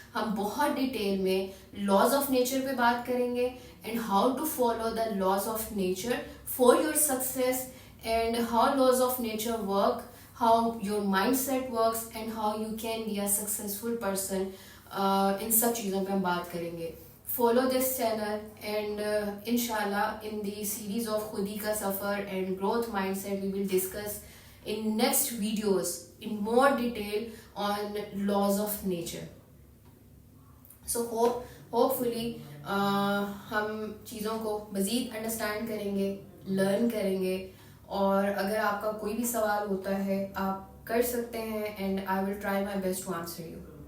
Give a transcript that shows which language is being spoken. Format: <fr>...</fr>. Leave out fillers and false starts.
<ur>ہم بہت ڈیٹیل میں لاز آف نیچر پہ بات کریں گے</ur> <en>and how to follow the laws of nature for your success, and how laws of nature work, how your mindset works, and how you can be a successful person.</en> <ur>ان سب چیزوں پہ ہم بات کریں گے.</ur> <en>Follow this channel and inshallah in the series of خودی کا سفر and growth mindset we will discuss in next videos in more detail on laws of nature. So hopefully</en> <ur>ہم چیزوں کو مزید انڈرسٹینڈ کریں گے، لرن کریں گے، اور اگر آپ کا کوئی بھی سوال ہوتا ہے آپ کر سکتے ہیں</ur> <en>And I will try my best to answer you.</en>